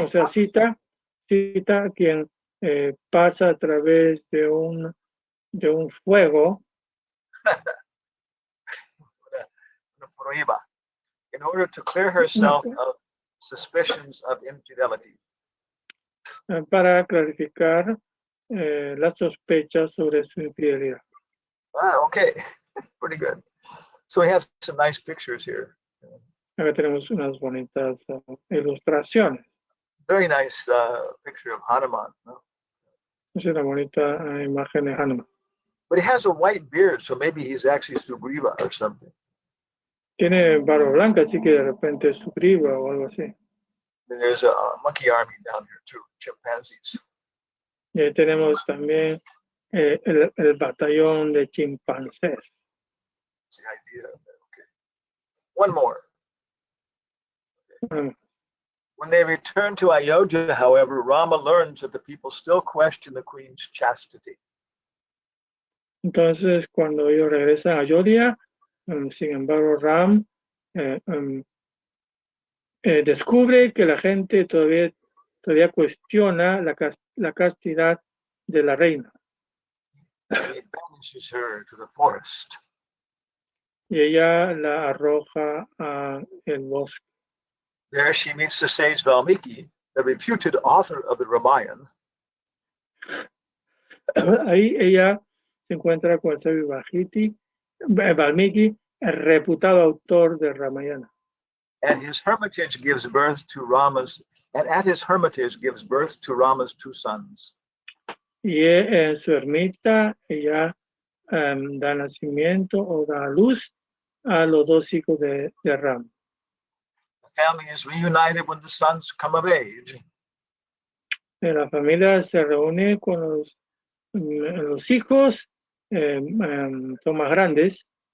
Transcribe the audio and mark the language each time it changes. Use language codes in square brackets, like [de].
[es] O sea, Sita, quien pasa a través de un fuego [en] in order to clear herself of suspicions of infidelity. [es] Para clarificar las sospechas sobre su infidelidad. [en] Okay, pretty good. So we have some nice pictures here. [es] Acá tenemos unas bonitas ilustraciones. [en] Very nice picture of Hanuman. No? [es] Es una bonita imagen de Hanuman. [en] But he has a white beard, so maybe he's actually Sugriva or something. [es] Tiene barba blanca, así que de repente es Sugriva o algo así. [en] And there's a monkey army down here too, chimpanzees. [es] Y ahí tenemos también el batallón de chimpancés. [en] That's the idea of it. Okay. One more. When they return to Ayodhya, however, Rama learns that the people still question the queen's chastity. [es] Entonces, cuando ellos regresan a Ayodhya, sin embargo, Ram descubre que la gente todavía cuestiona la castidad de la reina. [en] He banishes her to the forest. [es] Y ella la arroja al bosque. [en] There she meets the sage Valmiki, the reputed author of the Ramayana. [es] Ahí ella se encuentra con el sabio Valmiki, el reputado autor de Ramayana. [en] And his hermitage gives birth to Rama's, and at his hermitage gives birth to Rama's two sons. [es] Y en su ermita ella da nacimiento o da luz a los dos hijos de Ram. [en] The family is reunited when the sons come of age. [es] La familia se reúne con los hijos, son más grandes.